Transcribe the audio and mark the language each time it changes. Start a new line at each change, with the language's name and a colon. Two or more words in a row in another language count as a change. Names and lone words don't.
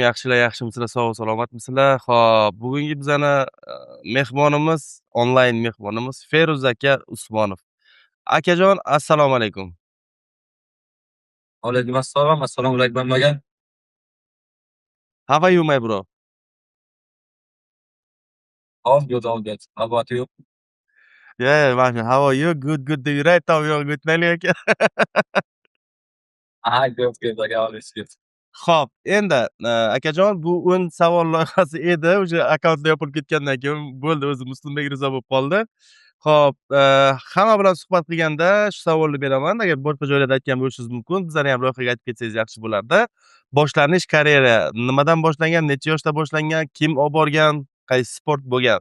Uzbek: Yaxshilar, yaxshimisizlar? Sog' salomatmisizlar? Xo'p, bugungi bizani mehmonimiz, onlayn mehmonimiz Feruz aka Usmonov. Akajon, assalomu alaykum. Alaykum assalom, assalomu alaykum aka.
English: How are you, my bro? All good, all good. How about you? Yeah, man. How are you? Good, good. Do you right now? You're good, aka. Good, good aka, always good.
Uzbek: Xo'p, endi akajon, bu 10 savol loyihasi edi. O'sha akkauntni yopilib ketgandan keyin bo'ldi, o'zi Muslimbek Rizo bo'lib qoldi. Xo'p, hamma bilan suhbat qilganda shu savolni beraman. Agar boshqa joylarda aytgan bo'lishingiz mumkin. Bizlarni ham ro'yxatga aytib ketsangiz yaxshi bo'lardi. Boshlanish karyera nimadan boshlangan, necha yoshda boshlangan, kim olib borgan, qaysi sport bo'lgan?